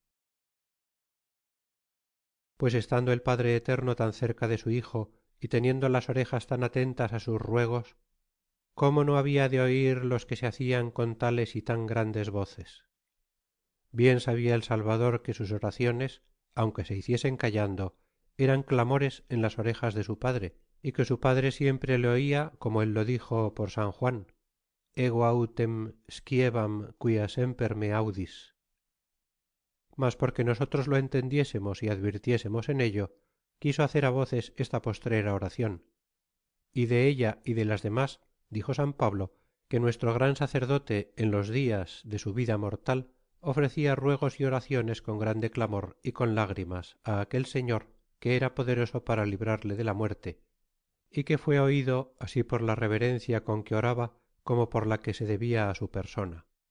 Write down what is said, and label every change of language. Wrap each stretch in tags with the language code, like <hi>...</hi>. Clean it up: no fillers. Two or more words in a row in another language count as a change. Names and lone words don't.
<es>Pues estando el Padre Eterno tan cerca de su Hijo y teniendo las orejas tan atentas a sus ruegos, ¿cómo no había de oír los que se hacían con tales y tan grandes voces? Bien sabía el Salvador que sus oraciones, aunque se hiciesen callando, eran clamores en las orejas de su Padre, y que su Padre siempre le oía, como él lo dijo por San Juan,</es> <la>ego autem sciebam quia semper me audis.</la> <es>Mas porque nosotros lo entendiésemos y advirtiésemos en ello, quiso hacer a voces esta postrera oración. Y de ella y de las demás dijo San Pablo que nuestro gran sacerdote en los días de su vida mortal ofrecía ruegos y oraciones con grande clamor y con lágrimas a aquel Señor que era poderoso para librarle de la muerte, y que fue oído así por la reverencia con que oraba como por la que se debía a su persona.</es>